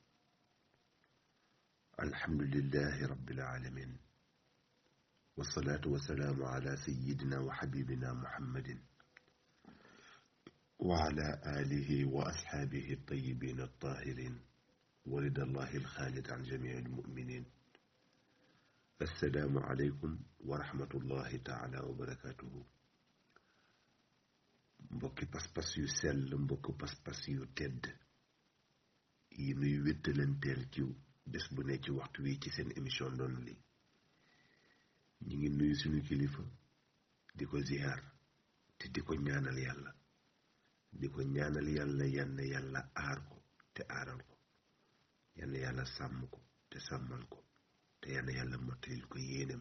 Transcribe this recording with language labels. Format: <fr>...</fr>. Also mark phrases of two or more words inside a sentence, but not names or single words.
<ar>الحمد لله رب العالمين، والصلاة والسلام على سيدنا وحبيبنا محمد وعلى آله وأصحابه الطيبين الطاهرين ورضا الله الخالد عن جميع المؤمنين. السلام عليكم ورحمة الله تعالى وبركاته.</ar> <wo>mbokki pas-pas yu sell, mbokki pas-pas yu tedd yi nuy wéttalanteel ci bés bu ne ci waxtu wi ci seen émission Ndono li ñi ngi nuyu suñu kilifa di ko ziyaar te di ko ñaanal yàlla yann yàlla aar ko te aaral ko, yann yàlla sàmm ko te sàmmal ko, te yann yàlla mottalil ko yéenam.</wo>